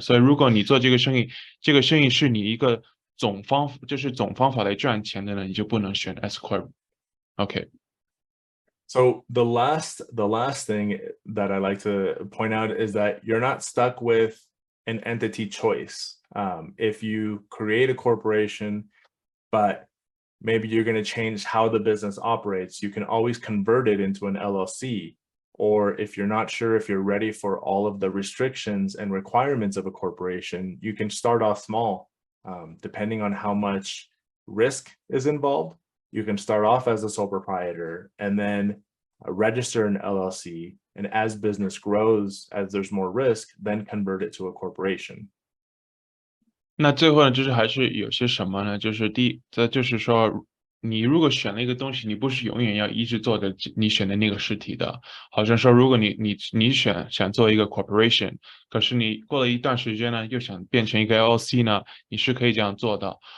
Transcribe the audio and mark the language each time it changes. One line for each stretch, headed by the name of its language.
Chinese: 所以如果你做这个生意，这个生意是你一个总方法来赚钱的呢，你就不能选 S corp。OK。
English: So the last thing that I like to point out is that you're not stuck with an entity choice. If you create a corporation, but maybe you're going to change how the business operates, you can always convert it into an LLC. Or if you're not sure if you're ready for all of the restrictions and requirements of a corporation, you can start off small, depending on how much risk is involved. You can start off as a sole proprietor and then register an LLC. And as business grows, as there's more risk, then convert it to a corporation.
Chinese: 那最后呢，就是还是有些什么呢？就是就是说，你如果选了一个东西，你不是永远要一直做的你选的那个实体的。好像说，如果你想做一个 corporation， 可是你过了一段时间呢，又想变成一个 LLC 呢，你是可以这样做的。